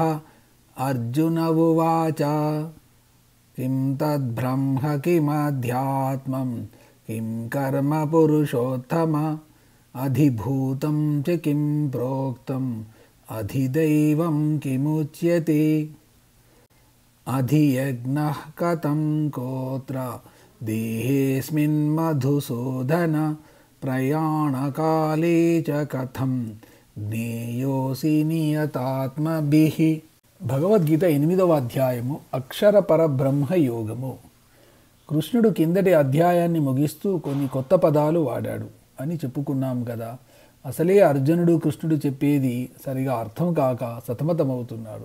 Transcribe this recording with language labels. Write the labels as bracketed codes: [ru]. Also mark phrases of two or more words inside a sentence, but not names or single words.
[sa] अर्जुन उवाच किं तद्ब्रह्म किमध्यात्मं किं कर्म पुरुषोत्तम अधिभूतं च किं प्रोक्तम् अधिदैवं किमुच्यते अधियज्ञः कथं कोत्र देहेऽस्मिन् मधुसूदन प्रयाणकाले च कथं జ్ఞేయోసి నియతాత్మభిః. [te] భగవద్గీత 8వ అధ్యాయము అక్షర పరబ్రహ్మ యోగము. కృష్ణుడు కిందటి అధ్యాయాన్ని ముగిస్తూ కొన్ని కొత్త పదాలు వాడాడు అని చెప్పుకున్నాం కదా. అసలే అర్జునుడు కృష్ణుడు చెప్పేది సరిగా అర్థం కాక సతమతమవుతున్నాడు.